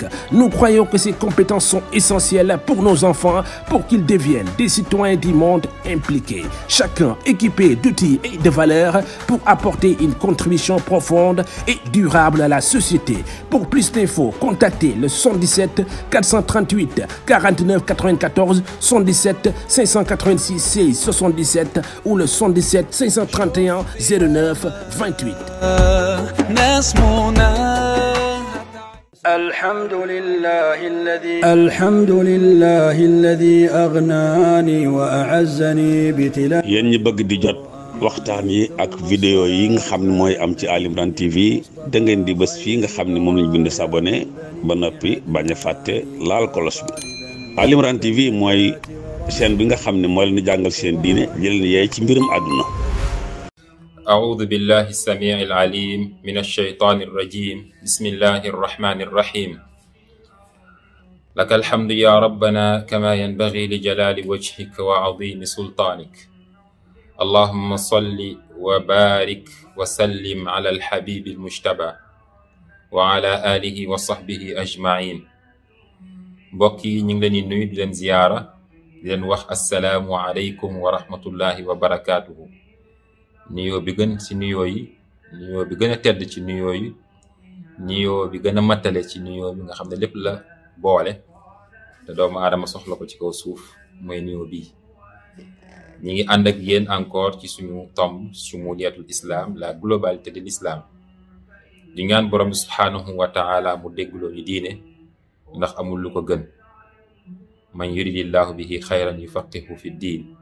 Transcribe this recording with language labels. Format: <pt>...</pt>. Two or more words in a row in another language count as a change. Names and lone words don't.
<fr>Nous croyons que ces compétences sont essentielles pour nos enfants pour qu'ils deviennent des citoyens du monde impliqués, chacun équipé d'outils et de valeurs pour apporter une contribution profonde et durable à la société. Pour plus d'infos, contactez le 77 438 49 94, 77 586 16 77 ou le 77 531 09 28.</fr> <ar>الحمد لله الذي أغناني وأعزني بتلا.</ar> <wo>yéen ñi bëgg di jot waxtaan yi ak vidéo yi nga xam ne mooy am ci Ali Imran TV da ngeen di bës fii nga xam ne moom lañ bind s'abonné ba noppi bañ a fàtte laal kolos bi. Ali Imran TV mooy chaîne bi nga xam ne moo leen di jàngal seen diine jëleen yeey ci mbirum àdduna.</wo> <ar>أعوذ بالله السميع العليم من الشيطان الرجيم بسم الله الرحمن الرحيم لك الحمد يا ربنا كما ينبغي لجلال وجهك وعظيم سلطانك اللهم صل وبارك وسلم على الحبيب المجتبى وعلى آله وصحبه</ar> <wo>أجمعين بوكي ñu ngi leen di nuyu di leen ziyaara di leen wax</wo> <ar>السلام عليكم ورحمة الله وبركاته</ar> <wo>nuyoo bi gën ci nuyoo yi nuyoo bi gën a tedd ci nuyoo yi nuyoo bi gën a mattale ci nuyoo bi nga xam ne lépp la boole te doomu aadama soxla ko ci kaw suuf mooy nuyoo bii ñi ngi ànd ak yéen encore ci suñu tomb</wo> <ar>شمولية الإسلام</ar> <fr>la globalité de l'islam</fr> <wo>di ñaan borom bi</wo> <ar>سبحانه وتعالى</ar> <wo>mu déggloo ñu diine ndax amul lu ko gën</wo> <ar>من يرد الله به خيرا يفقهه في الدين</ar>